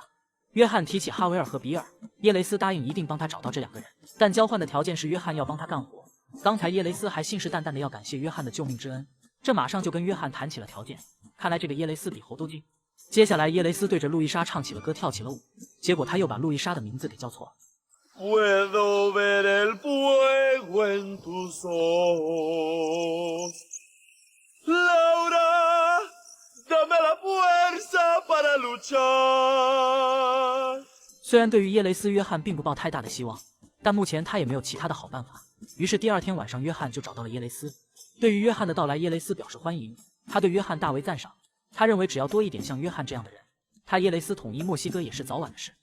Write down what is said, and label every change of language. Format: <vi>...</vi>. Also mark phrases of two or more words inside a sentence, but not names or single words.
<zh>约翰提起哈维尔和比尔，耶雷斯答应一定帮他找到这两个人，但交换的条件是约翰要帮他干活。刚才耶雷斯还信誓旦旦的要感谢约翰的救命之恩，这马上就跟约翰谈起了条件。看来这个耶雷斯比猴都精。接下来耶雷斯对着路易莎唱起了歌，跳起了舞，结果他又把路易莎的名字给叫错了。</zh> <es>Puedo ver el fuego en tus ojos, Laura, dame la fuerza para luchar。</es> <zh>虽然对于耶雷斯，约翰并不抱太大的希望，但目前他也没有其他的好办法。于是第二天晚上，约翰就找到了耶雷斯。对于约翰的到来，耶雷斯表示欢迎，他对约翰大为赞赏。他认为只要多一点像约翰这样的人，他耶雷斯统一墨西哥也是早晚的事。</zh>